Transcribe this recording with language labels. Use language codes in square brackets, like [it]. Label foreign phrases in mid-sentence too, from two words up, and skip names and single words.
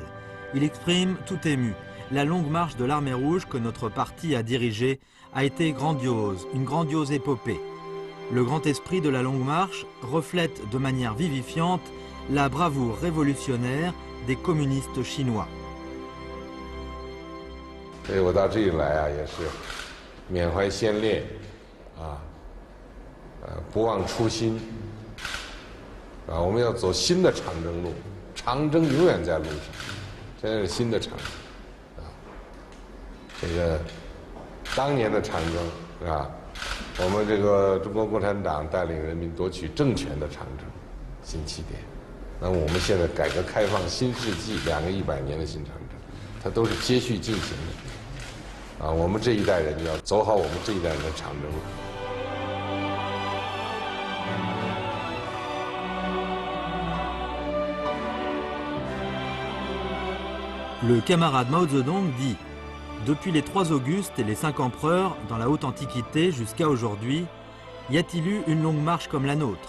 [fr] Il exprime tout ému. La longue marche de l'Armée Rouge que notre parti a dirigée a été grandiose, une grandiose épopée. Le grand esprit de la longue marche reflète de manière vivifiante la bravoure révolutionnaire des communistes chinois. [zh] 不忘初心，我们要走新的长征路，长征永远在路上，现在是新的长征，这个当年的长征，我们这个中国共产党带领人民夺取政权的长征，新起点。那我们现在改革开放新世纪2个100年的新长征，它都是接续进行的，我们这一代人要走好我们这一代人的长征路。 [fr] Le camarade Mao Zedong dit « Depuis les 3 Augustes et les 5 empereurs, dans la haute antiquité jusqu'à aujourd'hui, y a-t-il eu une longue marche comme la nôtre?